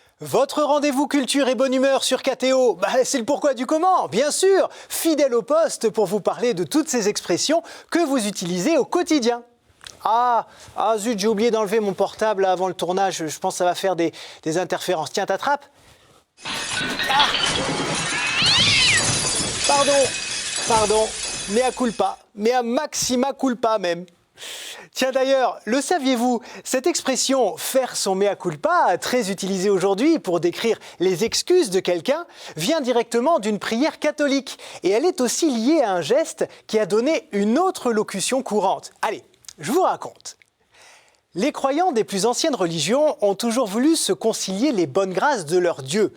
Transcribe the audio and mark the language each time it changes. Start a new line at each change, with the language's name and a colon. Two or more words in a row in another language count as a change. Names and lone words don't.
French: Votre rendez-vous culture et bonne humeur sur KTO, c'est le pourquoi du comment, bien sûr, fidèle au poste pour vous parler de toutes ces expressions que vous utilisez au quotidien. Ah zut, j'ai oublié d'enlever mon portable avant le tournage, je pense que ça va faire des interférences. Tiens, t'attrapes. Ah Pardon,
Latin: mea culpa, mea maxima culpa même.
French: Tiens d'ailleurs, le saviez-vous, cette expression « faire son
Latin: mea culpa »,
French: très utilisée aujourd'hui pour décrire les excuses de quelqu'un, vient directement d'une prière catholique. Et elle est aussi liée à un geste qui a donné une autre locution courante. Allez, je vous raconte. Les croyants des plus anciennes religions ont toujours voulu se concilier les bonnes grâces de leur Dieu.